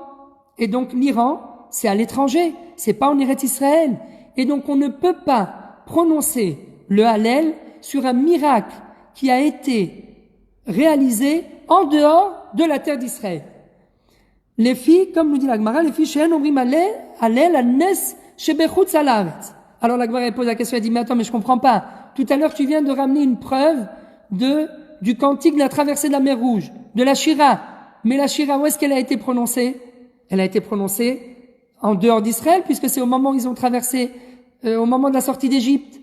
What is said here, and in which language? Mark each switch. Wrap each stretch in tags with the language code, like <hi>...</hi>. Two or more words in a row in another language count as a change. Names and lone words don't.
<fr>Et donc l'Iran, c'est à l'étranger, c'est pas en Eretz Israël. Et donc on ne peut pas prononcer le Hallel sur un miracle qui a été réalisé en dehors de la terre d'Israël. Les filles, comme nous dit la Gemara, les filles</fr> <he>שאין אומרים הלל על נס שבחוץ הארץ.</he> <fr>Alors la Gemara pose la question, elle dit, mais attends, mais je comprends pas. Tout à l'heure, tu viens de ramener une preuve du cantique de la traversée de la mer Rouge, de la Shira. Mais la Shira, où est-ce qu'elle a été prononcée? Elle a été prononcée en dehors d'Israël, puisque c'est au moment où ils ont traversé, au moment de la sortie d'Égypte.</fr>